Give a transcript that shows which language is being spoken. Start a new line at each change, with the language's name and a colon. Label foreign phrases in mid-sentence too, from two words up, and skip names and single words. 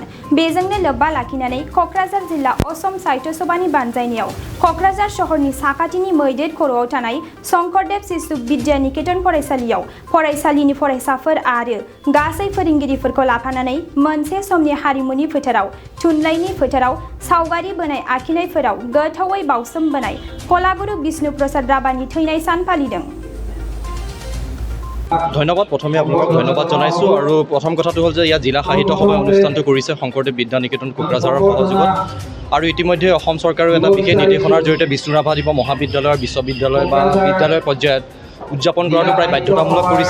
Bodo: बेजोंनो लोब्बा लाखिनानै क'क्राझार जिल्ला असम साहित्य सभानि बानजायनायाव क'क्राझार सहरनि साखाथिनि मैदेर खर'आव थानाय शंकरदेव शिशु विद्यानिकेतन फरायसालियाव फरायसालिनि फरायसाफोर आरो गासै फोरोंगिरिफोरखौ लाफानानै मोनसे समनि हारिमुनि फोथाराव थुनलाइनि फोथाराव सावगारि बोनाय आखिनायफोराव गोथौवै बावसोमबोनाय कलागुरु विष्णु प्रसाद राभानि थैनाय सान फालिदों।
Assamese: ধন্যবাদ। প্ৰথমে আপোনালোকক ধন্যবাদ জনাইছোঁ আৰু প্ৰথম কথাটো হ'ল যে ইয়াত জিলা সাহিত্য সভাই অনুষ্ঠানটো কৰিছে শংকৰদেৱ বিদ্যানিকেতন কোকৰাঝাৰৰ সহযোগত আৰু ইতিমধ্যে অসম চৰকাৰেও এটা বিশেষ নিৰ্দেশনাৰ জৰিয়তে বিষ্ণু ৰাভা দিৱস মহাবিদ্যালয় বিশ্ববিদ্যালয় বা বিদ্যালয় পৰ্যায়ত উদযাপন কৰাটো প্ৰায় বাধ্যতামূলক কৰিছে।